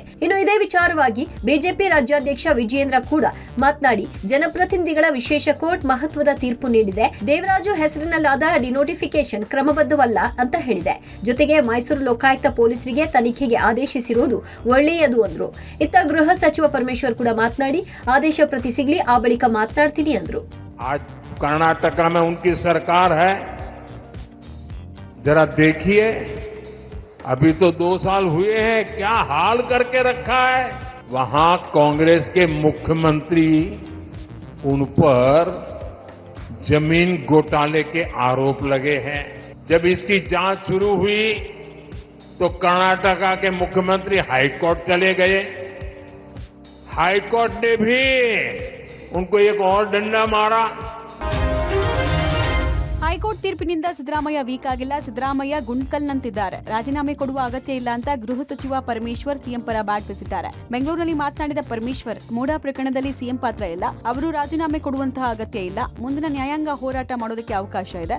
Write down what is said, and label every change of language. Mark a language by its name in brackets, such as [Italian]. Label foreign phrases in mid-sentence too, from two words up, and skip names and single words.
[Kannada] ಇನ್ನು ಇದೇ ವಿಚಾರವಾಗಿ ಬಿಜೆಪಿ ರಾಜ್ಯಾಧ್ಯಕ್ಷ ವಿಜಯೇಂದ್ರ ಕೂಡ ಮಾತನಾಡಿ ಜನಪ್ರತಿನಿಧಿಗಳ ವಿಶೇಷ ಕೋರ್ಟ್ ಮಹತ್ವದ ತೀರ್ಪು ನೀಡಿದೆ. ದೇವರಾಜು ಹೆಸರಿನಲ್ಲಾದ ಡಿನೋಟಿಫಿಕೇಶನ್ ಕ್ರಮಬದ್ಧವಲ್ಲ ಅಂತ ಹೇಳಿದೆ. ಜೊತೆಗೆ ಮೈಸೂರು ಲೋಕಾಯುಕ್ತ ಪೊಲೀಸರಿಗೆ ತನಿಖೆಗೆ ಆದೇಶಿಸಿರುವುದು ಒಳ್ಳೆಯದು ಅಂದ್ರು. ಇತ್ತ ಗೃಹ ಸಚಿವ ಪರಮೇಶ್ವರ್ ಕೂಡ ಮಾತನಾಡಿ ಆದೇಶ ಪ್ರತಿ ಸಿಗಲಿ ಆ ಬಳಿಕ ಮಾತನಾಡ್ತೀನಿ ಅಂದ್ರು. [Hindi] आज कर्नाटक में उनकी सरकार है, जरा देखिए अभी तो 2 साल हुए हैं, क्या हाल करके रखा है. वहां कांग्रेस के मुख्यमंत्री उन पर जमीन घोटाले के आरोप लगे हैं. जब इसकी जांच शुरू हुई तो कर्नाटका के मुख्यमंत्री हाईकोर्ट चले गए. हाईकोर्ट ने भी उनको एक और डंडा मारा. [Kannada] ಹೈಕೋರ್ಟ್ ತೀರ್ಪಿನಿಂದ ಸಿದ್ದರಾಮಯ್ಯ ವೀಕ್ ಆಗಿಲ್ಲ. ಸಿದ್ದರಾಮಯ್ಯ ಗುಂಡ್ಕಲ್ನಂತಿದ್ದಾರೆ. ರಾಜೀನಾಮೆ ಕೊಡುವ ಅಗತ್ಯ ಇಲ್ಲ ಅಂತ ಗೃಹ ಸಚಿವ ಪರಮೇಶ್ವರ್ ಸಿಎಂ ಪರ ಬ್ಯಾಟ್ ಬೀಸಿದ್ದಾರೆ. ಬೆಂಗಳೂರಿನಲ್ಲಿ ಮಾತನಾಡಿದ ಪರಮೇಶ್ವರ್, ಮೂಡಾ ಪ್ರಕರಣದಲ್ಲಿ ಸಿಎಂ ಪಾತ್ರ ಇಲ್ಲ. ಅವರು ರಾಜೀನಾಮೆ ಕೊಡುವಂತಹ ಅಗತ್ಯ ಇಲ್ಲ. ಮುಂದಿನ ನ್ಯಾಯಾಂಗ ಹೋರಾಟ ಮಾಡೋದಕ್ಕೆ ಅವಕಾಶ ಇದೆ.